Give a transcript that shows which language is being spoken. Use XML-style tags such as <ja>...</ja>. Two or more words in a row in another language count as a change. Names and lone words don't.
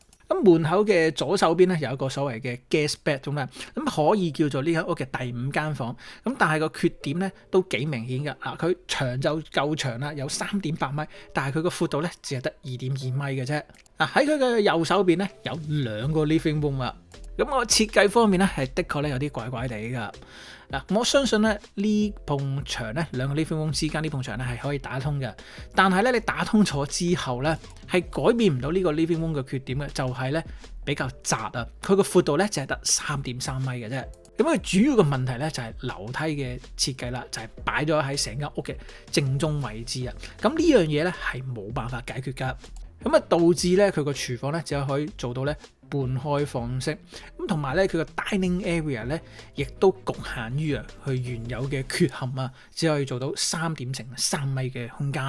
<yue>咁門口嘅左手邊咧有一個所謂嘅</yue> <en>guest bedroom</en> <yue>啦，咁可以叫做呢間屋嘅第5間房。咁但係個缺點咧都幾明顯㗎。佢長就夠長啦，有3.8米，但係佢個闊度咧只係得2.2米嘅啫。喺佢嘅右手邊咧有2個</yue> <en>living room</en> <yue>啊。咁我設計方面咧係的確咧有啲怪怪地㗎。我相信咧呢埲牆咧2個</yue> <en>living room</en> <yue>之間呢埲牆咧係可以打通嘅，但係咧你打通咗之後咧係改變唔到呢個</yue> <en>living room</en> <yue>嘅缺點嘅，就係咧比較窄啊，佢個闊度咧就係得3.3米嘅啫。咁佢主要嘅問題咧就係樓梯嘅設計啦，就係擺咗喺成間屋嘅正中位置啊。咁呢樣嘢咧係冇辦法解決㗎。咁導致咧佢個廚房咧只係可以做到咧半開放式，咁同埋咧佢個</yue> <en>dining area</en> <yue>咧亦都局限於佢原有嘅缺陷啊，只可以做到3.3米嘅空間。</yue>